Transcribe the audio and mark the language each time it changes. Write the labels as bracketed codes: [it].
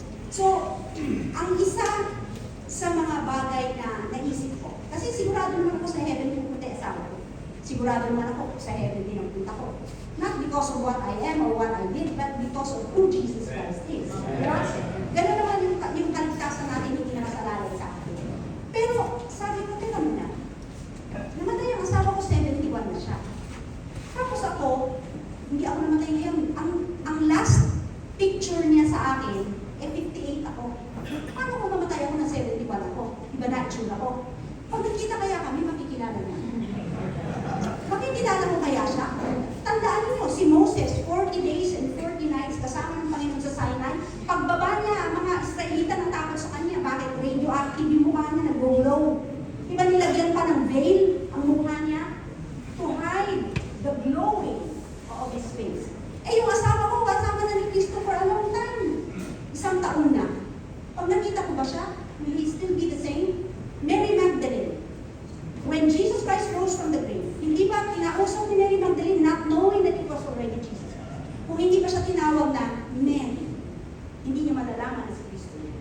[tl] So, ang isa sa mga bagay na naisip ko, kasi sigurado naman ako sa heaven pupunta yung asawa ko. Sigurado naman ako sa heaven din ang punta ko. [en] Not because of what I am or what I did, but because of who Jesus Christ is. [tl] Diba? Ganun naman yung kaligtasan natin hindi nakasalalay sa akin. Pero sabi ko, teka muna, namatay ang asawa ko, 71 na siya. Tapos ako, hindi ako namatay ngayon. Ang last picture niya sa akin, 58 ako. Paano kung mamatay ako ng 71 ako? Iba na itsura ko. Pag nagkita kaya kami, makikilala niya. Makikilala mo kaya siya? Tandaan niyo, si Moses, [en] 40 days and 40 nights [tl] kasama ng Panginoon sa Sinai. Pagbaba niya, mga Israelita natakot sa kanya. Bakit? Radioactive yung mukha niya, nag-glow. Diba nilagyan pa ng veil ang mukha niya? [en] To hide the glowing of his face. [tl] Eh yung asawa ko, kasama na ni Cristo [en] for a long time. [tl] 1 taon na. Pag nakita ko ba siya, [en] will he still be the same? Mary Magdalene. When Jesus Christ rose from the grave, [tl] hindi ba kinausap ni [en] Mary Magdalene not knowing that it was already Jesus? [tl] Kung hindi pa siya tinawag na Mary, hindi niya malalaman na si Kristo.